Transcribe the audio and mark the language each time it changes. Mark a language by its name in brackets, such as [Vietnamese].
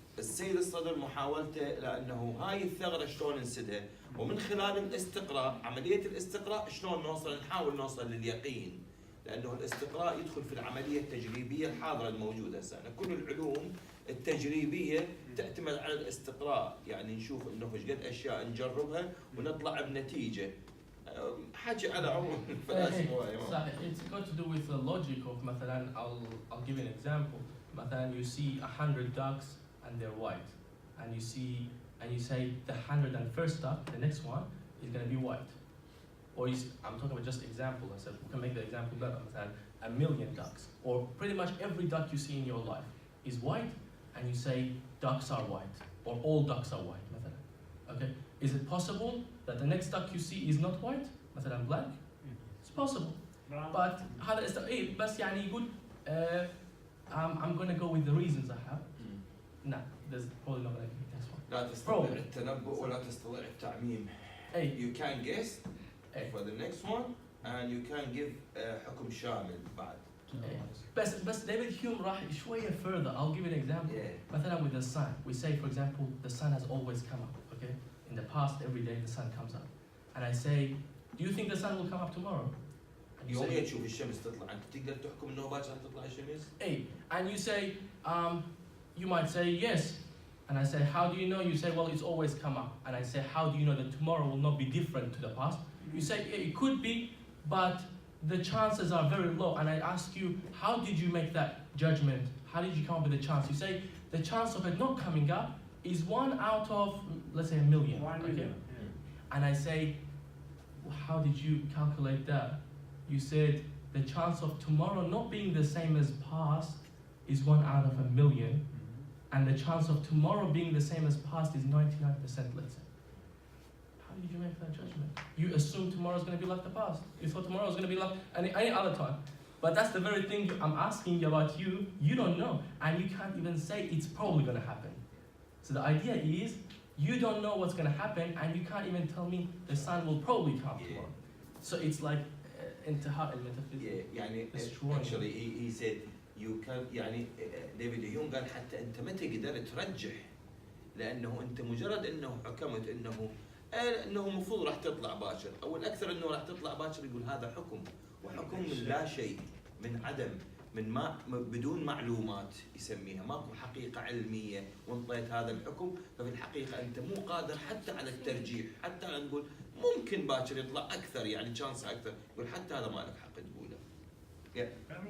[Arabic] السيد الصدر محاولته لانه هاي الثغره شلون نسدها، ومن خلال الاستقراء، عمليه الاستقراء شلون نحاول نوصل لليقين، لانه الاستقراء يدخل في العمليه التجريبيه الحاضره الموجوده هسه. كل العلوم التجريبيه تعتمد على الاستقراء، يعني نشوف انه ايش قد اشياء نجربها ونطلع بنتيجه. حاجه على عموم الفلاسفه. [English] It's got to do with the logic of مثلا I'll give you an example. مثلا you see 100 ducks and they're white, and you say the 101st duck, the next one is going to be white. Or I'm talking about just example. I said we can make the example better. مثلا 1,000,000 ducks, or pretty much every duck you see in your life is white, and you say ducks are white, or all ducks are white. مثلا. Okay, is it possible that the next duck you see is not white? مثلا black? It's possible. But [Arabic] هذا إيه بس يعني يقول [English] I'm gonna go with the reasons I have. No, there's probably not gonna be this one. [Arabic] لا تستطيع التنبؤ ولا تستطيع التعميم. أي. [English] You can guess [Arabic] أي. [English] for the next one and you can give [Arabic] حكم شامل بعد. بس David Hume راح شوية further. [English] I'll give you an example. Yeah. مثلا with the sun, we say for example the sun has always come up. Okay, in the past every day the sun comes up, and I say, do you think the sun will come up tomorrow? And you [Arabic] يوميا تشوف الشمس تطلع، أنت تقدر تحكم إنه باكر تطلع الشمس؟ [English] hey, and you say, you might say yes, and I say, how do you know? You say, well, it's always come up, and I say, how do you know that tomorrow will not be different to the past? You say, it could be, but the chances are very low. And I ask you, how did you make that judgment? How did you come up with the chance? You say, the chance of it not coming up is 1 out of, let's say, 1 million. 1 Okay? million. And I say, how did you calculate that? You said, the chance of tomorrow not being the same as past is 1 out of 1 million. And the chance of tomorrow being the same as past is 99%, let's say. How did you make that judgment? You assume tomorrow's going to be like the past. You thought tomorrow was going to be like any other time. But that's the very thing I'm asking about you. You don't know. And you can't even say it's probably going to happen. So the idea is, you don't know what's going to happen, and you can't even tell me the sun will probably come tomorrow. So it's like [Arabic] انتهاء الميتافيزيك. [English] Yeah, يعني Destroying. actually he said you can [Arabic] يعني ديفيد هيوم قال حتى أنت ما تقدر ترجح، لأنه أنت مجرد أنه حكمت أنه المفروض راح تطلع باكر، أو الأكثر أنه راح تطلع باكر، يقول هذا حكم، وحكم من لا شيء، من عدم، من ما بدون معلومات يسميها، ماكو حقيقة علمية وانطيت هذا الحكم، ففي الحقيقة أنت مو قادر حتى على الترجيح، حتى على نقول ممكن باكر يطلع أكثر، يعني شانس أكثر، يقول حتى هذا ما لك حق تقوله.